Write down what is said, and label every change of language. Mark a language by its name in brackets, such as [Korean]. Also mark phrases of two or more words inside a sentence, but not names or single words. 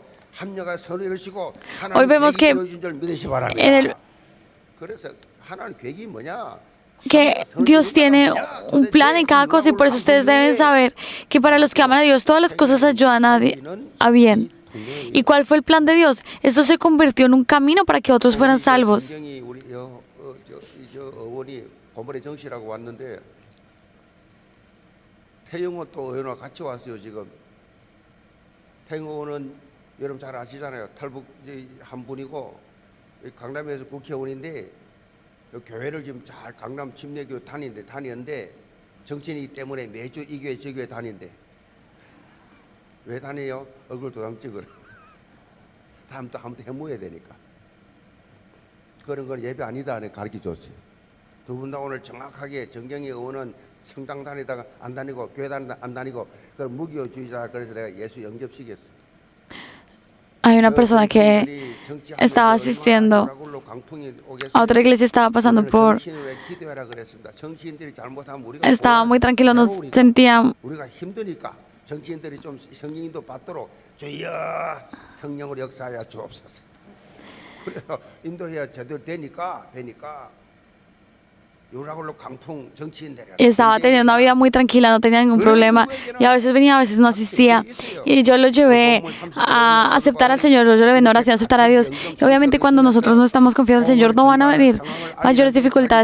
[Spanish] Hoy vemos que Dios tiene un plan en cada cosa y por eso ustedes deben saber que para los que aman a Dios todas las cosas ayudan a bien. ¿Y cuál fue el plan de Dios? Esto se convirtió en un camino para que otros fueran salvos. [Korean] 태영호 또 의원과 같이 왔어요. 지금 태영호는 여러분 잘 아시잖아요. 탈북 한 분이고 강남에서 국회의원인데 교회를 지금 잘 강남 침례교 다니는데 정치인이기 때문에 매주 이 교회 저 교회 다닌대. 왜 다녀요? 얼굴 도장 찍으러. 다음부터 한번 해모해야 되니까. 그런 건 예배 아니다 내 가르쳐 줬어요. 두 분 다 오늘 정확하게 정경희 의원은 성당 다니다가 안 다니고 교회 다니다가 안 다니고 그런 무교주의자 그래서 내가 예수 영접시켰어. [Spanish] Hay una persona que estaba asistiendo a otra iglesia, estaba pasando por... Estaba muy tranquilo, no sentía... [Korean] 정치인들이 좀 성령님도 받도록 주여 성령으로 역사하여 주옵소서. 그래서 인도해야 제대로 되니까 [Spanish] Y estaba teniendo una vida muy tranquila, no tenía ningún problema. Y a veces venía, a veces no asistía. Y yo lo llevé a aceptar al Señor, yo lo llevé en oración a aceptar a Dios. Y obviamente cuando nosotros no estamos confiando en el Señor, no van a venir mayores dificultades.